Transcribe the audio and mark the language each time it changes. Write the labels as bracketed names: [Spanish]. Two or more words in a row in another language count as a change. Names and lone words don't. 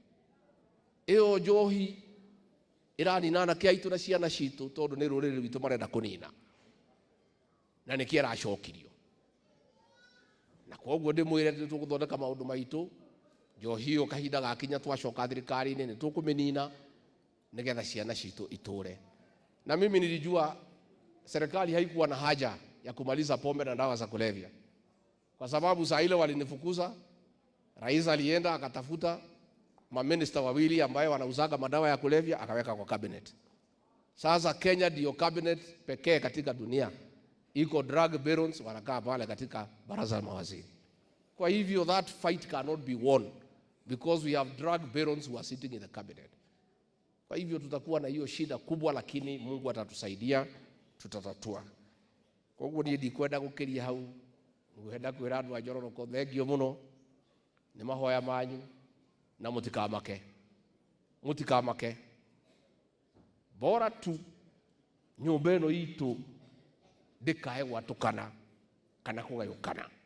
[Kikuyu] iyo njohi iranina anake aitu na ciana citu tondu ni ruriri rwitu marenda kunina na nikiera acokirio na koguo ndimwire tuguthondeka maundu maitu njohi iyo kahinda gakinya twacoka thirikari-ini ni tukuminina nigetha ciana citu iture. [Swahili] Na mimi nilijua serikali haikuwa na haja ya kumaliza pombe na dawa za kulevya, kwa sababu saa ile walinifukuza, rais alienda akatafuta maminista wawili ambaye wanauzaga madawa ya kulevya akaweka kwa cabinet. Sasa Kenya ndio cabinet pekee katika dunia iko [English] drug barons [Swahili] wanakaa pale katika baraza la mawaziri. Kwa hivyo [English] that fight cannot be won because we have drug barons who are sitting in the cabinet. [Swahili] Kwa hivyo tutakuwa na hiyo shida kubwa, lakini Mungu atatusaidia, tutatatua. Kwa hivyo [Kikuyu] ni ndikwenda gukiria hau, ngwenda kwira andu a Njororoko thengio muno ni mahoya manyu na mutikamake bora tu nyumba ino itu ndikae gwatukana kana kugayukana.